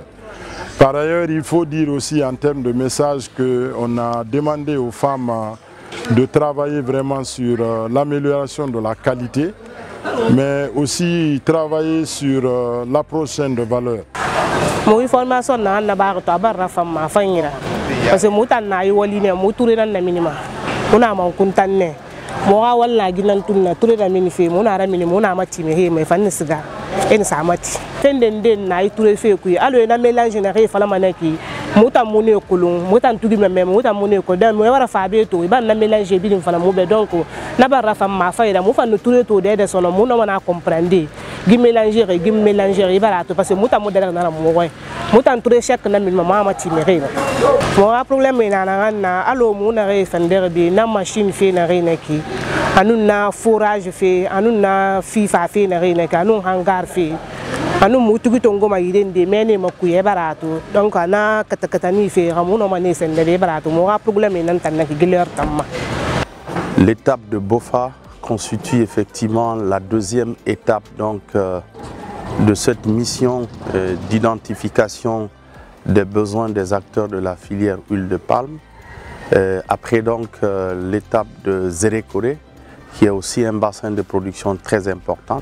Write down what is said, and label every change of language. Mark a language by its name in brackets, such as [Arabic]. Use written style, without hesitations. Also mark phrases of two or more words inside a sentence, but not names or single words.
[French] Par ailleurs, il faut dire aussi en termes de message qu'on a demandé aux femmes de travailler vraiment sur l'amélioration de la qualité, mais aussi travailler sur l'approche saine de valeur. [Susu] Moga wala ginan tunna ture da mini fe mona ra mini mona mati me he me fanni siga en sa mati tenden den na ture fe ku alo na mélange na re fala manaki muta mune kulun muta tugi me muta mune ko da me wara fa be to ba na mélange bi din fala mo be donc na ba ra fa ma fa ira mo fa no ture to de sono mo no na comprendre gi mélanger ba ra to parce que muta mo de na mo ko muta ture chek na mi mama mati me re mo a problème na alo mo na re fender bi na machine fe na re na ki anun na forage fe anun na fifa fe na re na ka anun hangar fe anu mutugi tongo ma yirende mene makuye barato donc ana katakatani fe ramuno mané sendele barato mo ga problème nan tan nak giler tamma. [French] L'étape de Bofa constitue effectivement la deuxième étape donc de cette mission d'identification des besoins des acteurs de la filière huile de palme. Après donc l'étape de Zérékoré, qui est aussi un bassin de production très important.